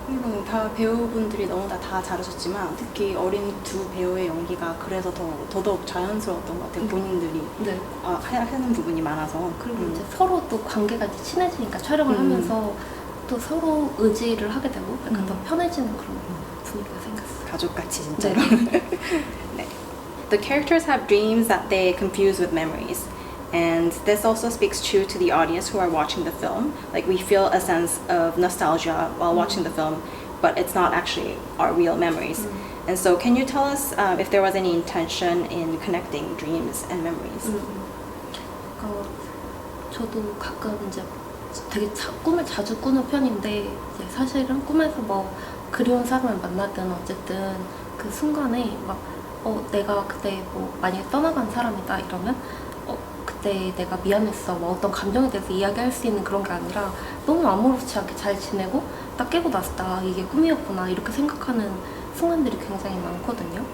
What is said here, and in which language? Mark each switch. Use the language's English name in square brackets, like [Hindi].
[Korean] 그리고 다 배우분들이 너무나 다 잘하셨지만 특히 어린 두 배우의 연기가 그래서 더더욱 자연스러웠던 것 같아요. 본인들이 네. 하는 부분이 많아서. 그리고 이제 서로 또 관계가 이제 친해지니까 촬영을 하면서 또 서로 의지를 하게 되고 약간 더 편해지는 그런 분위기가 생겼어요. 가족같이 진짜로. 네. 네. [English] The characters have dreams that they confuse with memories. And this also speaks true to the audience who are watching the film. Like we feel a sense of nostalgia while watching the film, but it's not actually our real memories. And so can you tell us if there was any intention in connecting dreams and memories? [Korean] 저도 가끔 이제 되게 꿈을 자주 꾸는 편인데 이제 사실은 꿈에서 뭐 그리운 사람을 만나든 어쨌든 그 순간에 막 내가 그때 뭐 만약에 떠나간 사람이다 이러면 그때 내가 미안했어 뭐 어떤 감정에 대해서 이야기할 수 있는 그런 게 아니라 너무 아무렇지 않게 잘 지내고 딱 깨고 났을 때 이게 꿈이었구나 이렇게 생각하는 순간들이 굉장히 많거든요.